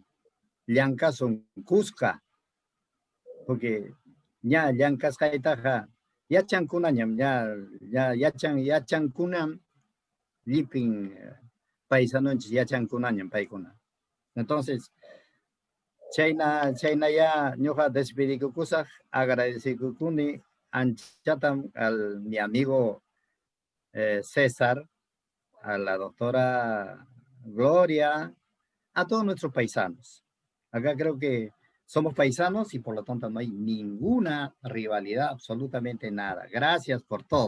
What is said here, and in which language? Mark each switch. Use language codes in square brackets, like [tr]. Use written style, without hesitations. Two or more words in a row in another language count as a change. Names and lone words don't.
[qu] llankasun Cusca porque ña llankasqaytaqa yachankunañam ña yachankunam llipin paisanunchis yachankunañam paykuna entonces chayna ya ñuqa despedikukusaq agradecikukuni anchatam [es] al mi amigo César, a la doctora Gloria, a todos nuestros paisanos. Acá creo que somos paisanos y por lo tanto no hay ninguna rivalidad, absolutamente nada. Gracias por todo.